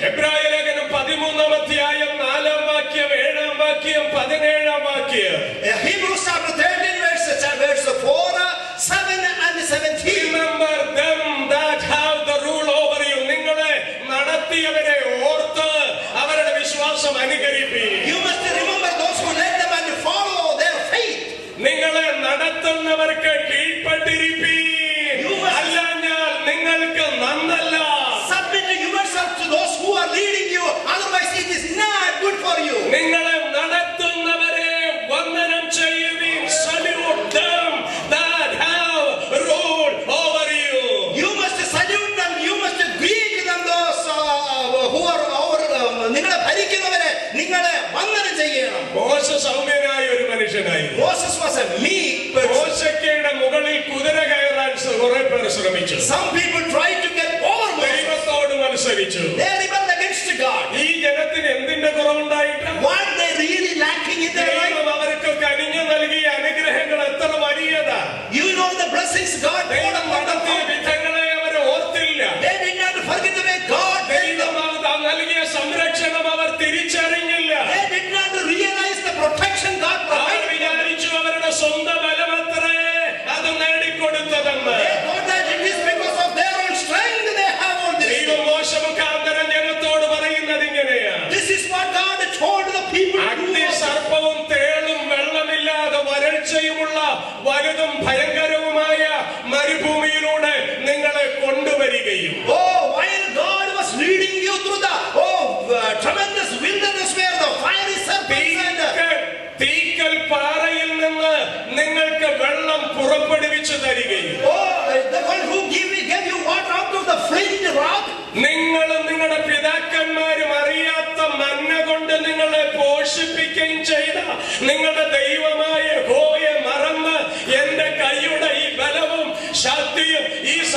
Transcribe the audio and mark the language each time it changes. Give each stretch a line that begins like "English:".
Malayalam: എബ്രായലേഖനം 13-ാം അധ്യായം 4-ാം വാക്യം 7-ാം വാക്യം 17-ാം വാക്യം.
English: Hebrews chapter 13 verse 4, 7 and 17. Remember them that have the rule over you.
Malayalam: നിങ്ങളെ നടത്തിയവരെ ഓർത്ത് അവരുടെ വിശ്വാസം അനുകരിപ്പീൻ.
English: You must remember those who led them and follow their faith.
Malayalam: നിങ്ങളെ നടത്തുന്നവർക്ക് കീഴ്പ്പെട്ടിരിപ്പീൻ. അല്ലാഞ്ഞാൽ നിങ്ങൾക്ക് നന്നല്ല.
English: Submit yourself to those who are leading you, otherwise it is not good for you.
Malayalam: നിങ്ങളെ നടത്തുന്നവരെ വന്ദനം ചെയ്യുവിൻ.
English: Salute them that have rule over you. You must salute them, you must greet them, those who are over
Malayalam: നിങ്ങളെ ഭരിക്കുന്നവരെ നിങ്ങളെ വന്ദനം ചെയ്യണം. മോശ സൗമ്യനായ ഒരു മനുഷ്യനായിരുന്നു.
English: Moses was a meek person.
Malayalam: മോശയ്ക്കയുടെ മുകളിൽ കുതിര കയറാൻ കുറെ പേർ ശ്രമിച്ചു.
English: Some people tried to get over Moses.
Malayalam: ദൈവത്തോട് മത്സരിച്ചു.
English: They rebelled against God.
Malayalam: ഈ ജനത്തിന് എന്തിന്റെ കുറവുണ്ടായിട്ട്?
English: What they really lacking in their life?
Malayalam: ദൈവം അവർക്ക് കനിഞ്ഞു നൽകിയ അനുഗ്രഹങ്ങൾ എത്ര വലിയതാ.
English: You know the blessings God poured
Malayalam: ദൈവം
English: upon them.
Malayalam: നടത്തിയ വിധങ്ങളെ അവർ ഓർത്തില്ല.
English: They did not forget the way God made them.
Malayalam: ദൈവം നൽകിയ സംരക്ഷണം അവർ തിരിച്ചറിഞ്ഞില്ല.
English: They did not realize the protection God
Malayalam: our
English: provided.
Malayalam: വിചാരിച്ചു അവരുടെ സ്വന്തം ബലമത്രേ അത് നേടിക്കൊടുത്തതെന്ന്.
English: They thought that it is because of their own strength they have all this.
Malayalam: ദൈവം മോശ മുഖാന്തരം ജനത്തോട് പറയുന്നത് ഇങ്ങനെയാണ്.
English: This is what God told the people to do.
Malayalam: അഗ്നി സർപ്പവും തേളും വെള്ളമില്ലാതെ വരൾച്ചയുമുള്ള വലുതും ഭയങ്കരവുമായ മരുഭൂമിയിലൂടെ നിങ്ങളെ കൊണ്ടുവരികയും
English: Oh, while God was leading you through the tremendous wilderness where the fiery serpents and
Malayalam: thecal പാറയിൽ നിന്ന് നിങ്ങൾക്ക് വെള്ളം പുറപ്പെടുവിച്ചു തരികയും
English: the one who gave you water out of the flint rock.
Malayalam: നിങ്ങളും നിങ്ങളുടെ പിതാക്കന്മാരും അറിയാത്ത മന്ന കൊണ്ട് നിങ്ങളെ പോഷിപ്പിക്കുകയും ചെയ്ത നിങ്ങളുടെ ദൈവമായ യഹോവയെ മറന്ന് എന്റെ കൈയുടെ ഈ ബലവും ശക്തിയും ഈ